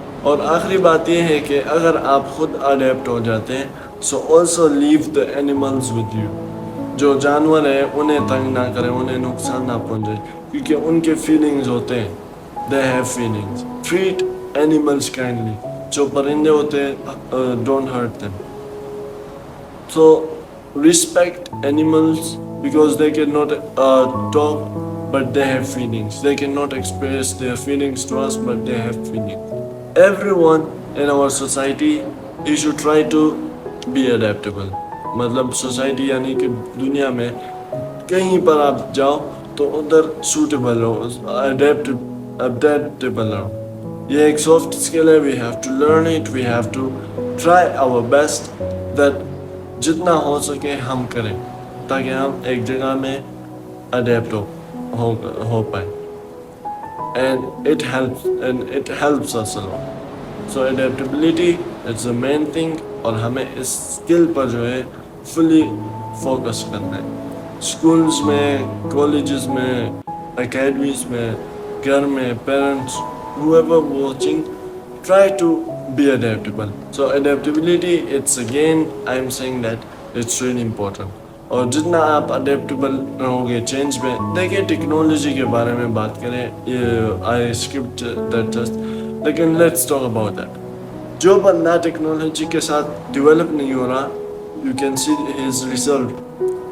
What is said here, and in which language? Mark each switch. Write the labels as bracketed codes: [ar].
[ur] اور آخری بات یہ ہے کہ اگر آپ خود اڈیپٹ ہو جاتے ہیں [en] So also love the animals with you. [ur] جو جانور ہیں انہیں تنگ نہ کریں, انہیں نقصان نہ پہنچے, کیونکہ ان کے فیلنگز ہوتے ہیں, [en] They have feelings. Treat animals kindly, [ur] جو پرندے ہوتے ہیں [en] Don't hurt them. So respect animals because they cannot talk, but they have feelings. They cannot express their feelings to us, but they have feelings. Everyone in our society, you should try to be adaptable. [ur] مطلب society یعنی کہ دنیا میں کہیں پر آپ جاؤ تو ادھر سوٹیبل رہو, اڈیپٹیبل رہو. یہ ایک سافٹ اسکل ہے. [en] we have to learn it, we have to try our best that [ur] جتنا ہو سکے ہم کریں تاکہ ہم ایک جگہ میں اڈیپٹ ہو پائیں. [en] And it helps us a lot. So adaptability it's the main thing, [ur] اور ہمیں اس اسکل پر جو ہے فلی فوکس کرنا ہے. اسکولس میں, کالجز میں, اکیڈمیز میں, گھر میں, parents, [en] whoever watching, try to be adaptable. So adaptability, it's again I'm saying that it's really important. [ur] اور جتنا آپ اڈیپٹیبل رہو گے چینج میں. دیکھیں ٹیکنالوجی کے بارے میں بات کریں, [en] I skipped that just, [ur] لیکن [en] Let's talk about that. [ur] جو بندہ ٹیکنالوجی کے ساتھ ڈیولپ نہیں ہو رہا, [en] You can see his result.